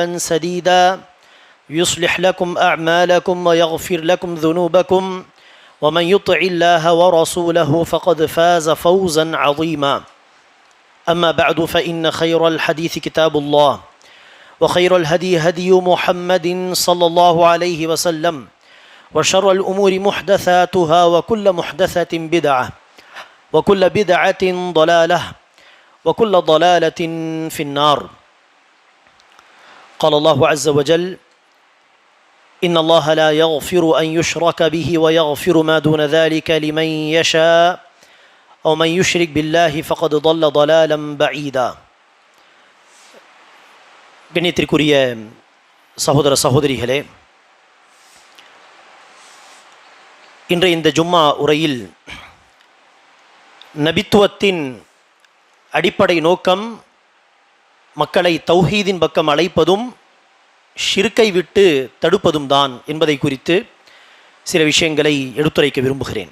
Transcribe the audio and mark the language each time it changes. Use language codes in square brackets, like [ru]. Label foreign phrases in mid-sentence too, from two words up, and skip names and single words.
[ar] سديدا يصلح لكم أعمالكم ويغفر لكم ذنوبكم ومن يطع الله ورسوله فقد فاز فوزا عظيما أما بعد فإن خير الحديث كتاب الله وخير الهدي هدي محمد صلى الله عليه وسلم وشر الأمور محدثاتها وكل محدثة بدعة وكل بدعة ضلالة وكل ضلالة في النار قال الله عز وجل إن الله لا يغفر أن يشرك به ويغفر ما دون ذلك لمن يشاء أو من يشرك بالله فقد ضل ضلالا بعيدا [ta] கண்ணியத்திற்குரிய சகோதர சகோதரிகளே, இன்றைய இந்த ஜும்மா உரையில் நபித்துவத்தின் அடிப்படை நோக்கம் மக்களை தௌஹீதின் பக்கம் அழைப்பதும் ஷிர்க்கை விட்டு தடுப்பதும் தான் என்பதை குறித்து சில விஷயங்களை எடுத்துரைக்க விரும்புகிறேன்.